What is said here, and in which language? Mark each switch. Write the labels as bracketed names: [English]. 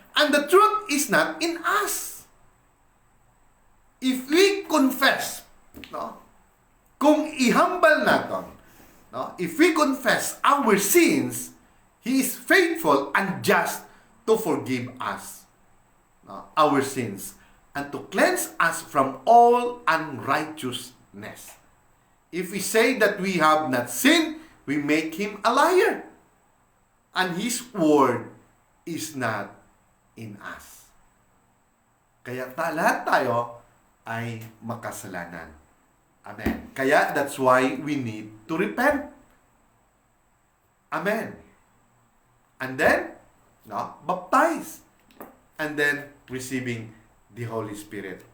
[English] And the truth is not in us. If we confess, [Filipino] kung ihambal natin, [English] if we confess our sins, He is faithful and just to forgive us our sins and to cleanse us from all unrighteousness. If we say that we have not sinned, we make Him a liar, and His word is not in us. [Filipino] Kaya lahat tayo ay makasalanan. Amen. [English] Kaya that's why we need to repent. Amen. And then, baptize. And then, receiving the Holy Spirit.